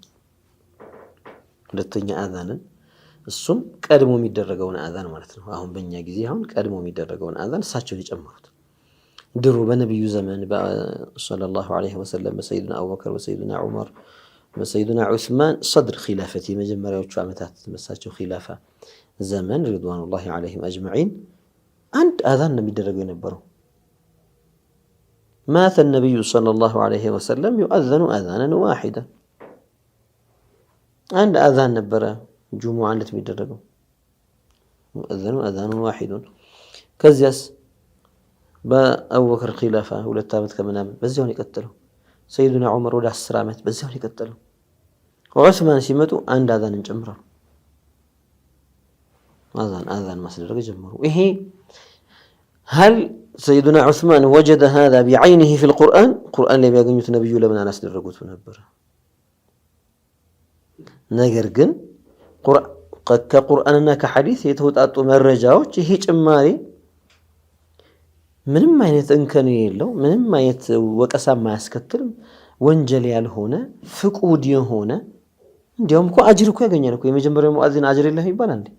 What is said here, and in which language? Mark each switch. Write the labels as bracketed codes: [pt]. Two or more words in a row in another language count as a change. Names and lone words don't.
[am] ሁለተኛ አዛንን እሱም ቀድሞ የሚደረገውን አዛን ማለት ነው። አሁን በእኛ ጊዜ አሁን ቀድሞ የሚደረገውን አዛን እሳቸው የጨመሩት ድሮ በነብዩ ዘመን [ar] صلى الله عليه وسلم [am] በሰይዱና አቡበከር በሰይዱና ዑመር በሰይዱና ዑስማን [ar] صدر خلافة [am] መጀመሪያዎቹ ዓመታት መሳቸው ኺላፋ ዘመን [ar] رضوان الله عليهم أجمعين [am] አንድ አዛን ነው የሚደረገው የነበረው። ማተ ነብዩ [ar] صلى الله عليه وسلم يؤذن اذانا واحدا [am] አንድ አዛን ነበረ ጁሙዓ ዕለት የሚደረገው [ar] يؤذن اذان واحد። [am] ከዚያስ በአቡበክር ኺላፋ 2 ዓመት ከምናምን በዚያው ነው የቀጠለው። ሰይዱና ዑመር ወደ 10 ዓመት በዚያው ነው የቀጠለው። ዑስማን ሲመጡ አንድ አዛን እንጨምራሉ። አዛን ማስደረግ ጀመሩ። ይሄ [ar] هل سيدنا عثمان وجد هذا بعينه في القرآن [am] ላይ ቢያገኙት ነብዩ ለምን አላስደረጉት ነበር? ነገር ግን ከቁርአንና ከሐዲስ የተወጣጡ መረጃዎች ይሄ ጭማሪ ምንም አይነት እንከን የለው፣ ምንም አይነት ወቀሳ ማያስከትል ወንጀል ያልሆነ ፍቁድ የሆነ እንዲያውም እኮ አጅር እኮ ያገኛል እኮ የመጀመሪያው ሙአዚን አጅር የለህ ይባላል እንዴ?